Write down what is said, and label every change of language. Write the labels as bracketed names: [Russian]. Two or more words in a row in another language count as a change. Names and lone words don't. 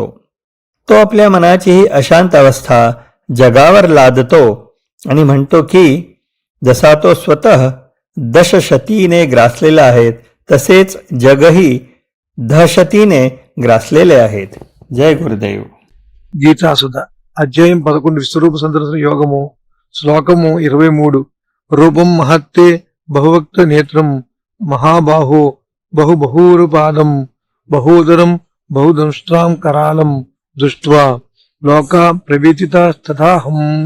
[Marathi] तो आपल्या मनाची ही अशांत अवस्था जगावर लादतो आणि म्हणतो की जसा तो स्वतः दशशतीने ग्रासलेला आहे तसेच जगही दहशतीने ग्रासलेले आहेत. जय गुरुदेव. [Telugu] గీతాసుధ అధ్యాయం 11 విశ్వరూప సందర్శన యోగము శ్లోకము 23. [Sanskrit] रूपं महत्ते बहुवक्त नेत्रं महाबाहो बहुबहूरुपादं बहूदरं बहुदंष्ट्रां करालं दृष्ट्वा लोका प्रवेतितास्तथाहं.